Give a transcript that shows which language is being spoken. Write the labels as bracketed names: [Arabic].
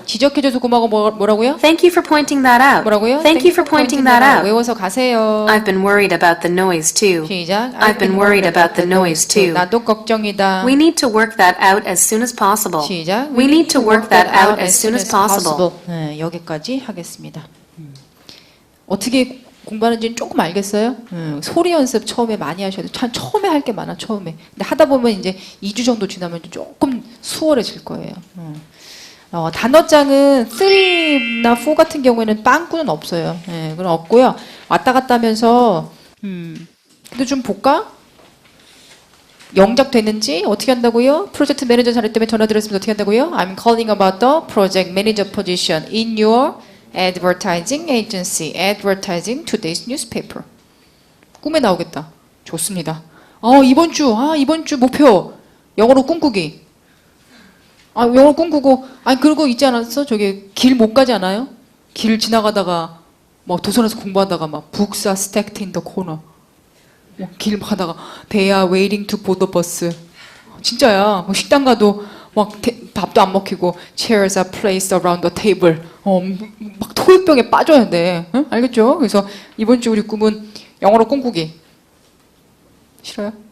[Korean] 지적해줘서 고마워. 뭐라고요? [English] Thank you for pointing that out. [Korean] 뭐라고요? [English] Thank you for pointing that out. [Korean] 외워서 가세요. [English] I've been worried about the noise too. [Korean] 시작. [English] I've been worried about the noise too. [Korean] 나도 걱정이다. [English] We need to work that out as soon as possible. [Korean] 시작. [English] We need to work that out as soon as possible. [Korean] 네, 여기까지 하겠습니다. 어떻게 공부하는지는 조금 알겠어요? 소리 연습 처음에 많이 하셔야 돼요. 참 처음에 할 게 많아, 처음에. 근데 하다 보면 이제 2주 정도 지나면 조금 수월해질 거예요. 단어장은 3나 4 같은 경우에는 빵꾸는 없어요. 예, 그건 없고요. 왔다 갔다 하면서, 근데 좀 볼까? 영작 됐는지 어떻게 한다고요? 프로젝트 매니저 자리 때문에 전화 드렸으면 어떻게 한다고요? [English] I'm calling about the project manager position in your advertising agency. Advertising today's newspaper. [Korean] 꿈에 나오겠다. 좋습니다. 이번 주 목표 영어로 꿈꾸기. 영어로 꿈꾸고 그리고 있지 않았어? 저기 길 못 가지 않아요? 길 지나가다가 막 도서관에서 공부하다가 막 [English] books are stacked in the corner. [Korean] 길 가다가 [English] they are waiting to board the bus. [Korean] 진짜야. 식당 가도 막 밥도 안 먹히고 [English] chairs are placed around the table. [Korean] 막 토익병에 빠져야 돼. 응? 알겠죠? 그래서 이번 주 우리 꿈은 영어로 꿈꾸기. 싫어요?